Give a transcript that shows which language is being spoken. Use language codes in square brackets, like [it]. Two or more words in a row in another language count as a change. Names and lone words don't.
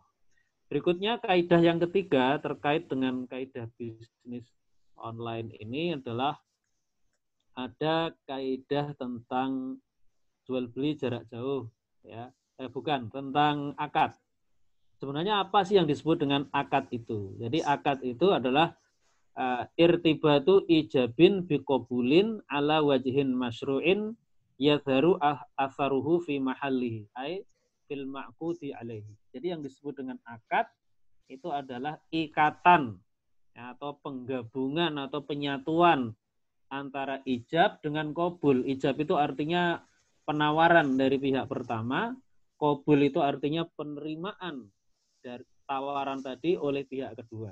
[id] Berikutnya kaidah yang ketiga terkait dengan kaidah bisnis online ini adalah ada kaidah tentang jual beli jarak jauh, ya. Tentang akad. Sebenarnya apa sih yang disebut dengan akad itu? Jadi akad itu adalah [ar] ارتباط إيجاب بقبول على وجه مشروع يظهر أثره في محله أي في المعقود عليه. [id] Jadi yang disebut dengan akad itu adalah ikatan, ya, atau penggabungan atau penyatuan antara ijab dengan qabul. Ijab itu artinya penawaran dari pihak pertama, qabul itu artinya penerimaan dari tawaran tadi oleh pihak kedua.